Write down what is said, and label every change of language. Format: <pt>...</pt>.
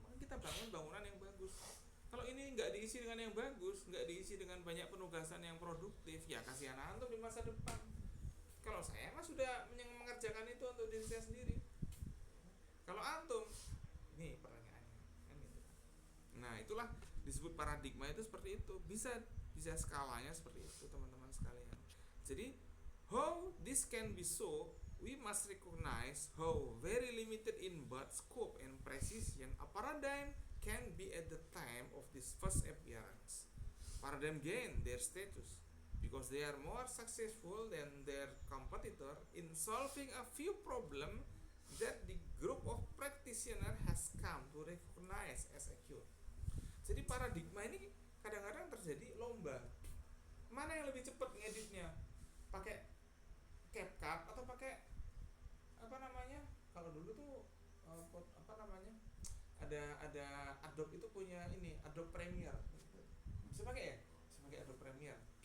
<id>Maka kita bangun bangunan yang bagus. Kalau ini nggak diisi dengan yang bagus, nggak diisi dengan banyak penugasan yang produktif, ya kasihan antum di masa depan. Kalau saya mah sudah mengerjakan itu untuk diri saya sendiri. Kalau antum, ini pertanyaannya kan gitu. Nah itulah disebut paradigma itu seperti itu. Bisa skalanya seperti itu teman-teman sekalian. Jadi</id> <en>how this can be so, we must recognize how very limited in both scope and precision a paradigm can be at the time of this first appearance. Paradigm gain their status because they are more successful than their competitor in solving a few problems that the group of practitioner has come to recognize as acute.</en> <id>Jadi paradigma ini kadang-kadang terjadi lomba. Mana yang lebih cepat ngeditnya? Pakai CapCut atau pakai apa namanya? Kalau dulu tuh apa namanya? Ada Adobe itu punya ini, Adobe Premiere. Bisa pakai ya? Bisa pakai Adobe Premiere.</id>